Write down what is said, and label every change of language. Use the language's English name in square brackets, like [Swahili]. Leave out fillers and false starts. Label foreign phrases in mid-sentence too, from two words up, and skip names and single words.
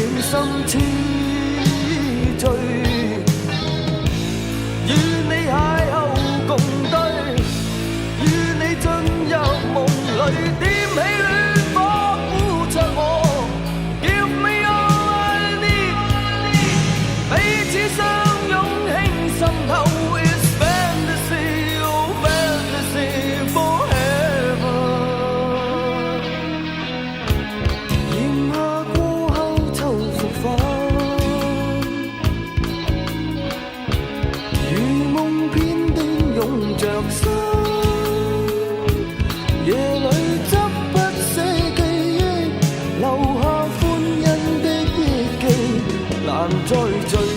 [Cantonese] 心痴醉，與你邂逅共對，與你進入夢裏，點起戀火撫着我 [English] Give me all I need， [Cantonese] 彼此相擁輕滲透 [English] It's fantasy, oh fantasy forever。 [Cantonese] 炎夏過後秋復返，如夢片段擁着身，夜裏執不捨記憶，留下歡欣的憶記，難再聚。